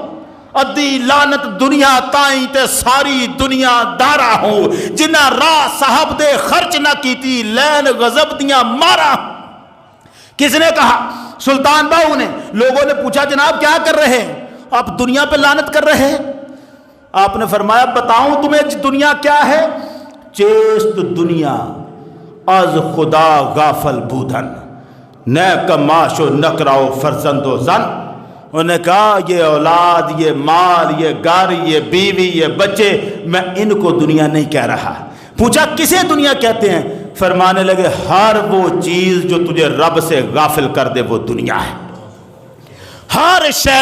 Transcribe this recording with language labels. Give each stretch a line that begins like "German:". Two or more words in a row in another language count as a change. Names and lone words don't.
Punjabi: ادی لعنت دنیا تائیں تے ساری دنیا دارا ہوں، جنہ راہ صاحب دے خرچ نہ کیتی لین غضب دیاں مارا۔
Urdu: کس نے کہا؟ سلطان باہو نے۔ لوگوں نے پوچھا جناب کیا کر رہے ہیں؟ آپ دنیا پہ لعنت کر رہے ہیں؟ آپ نے فرمایا بتاؤں تمہیں دنیا کیا ہے؟
Persian: چیست دنیا از خدا غافل بودن، نیک معاش و نکراؤ فرزند و زن۔
Urdu: انہوں نے کہا یہ اولاد، یہ مال، یہ گھر، یہ بیوی، یہ بچے، میں ان کو دنیا نہیں کہہ رہا۔ پوچھا کسے دنیا کہتے ہیں؟ فرمانے لگے ہر وہ چیز جو تجھے رب سے غافل کر دے وہ دنیا ہے، ہر شے۔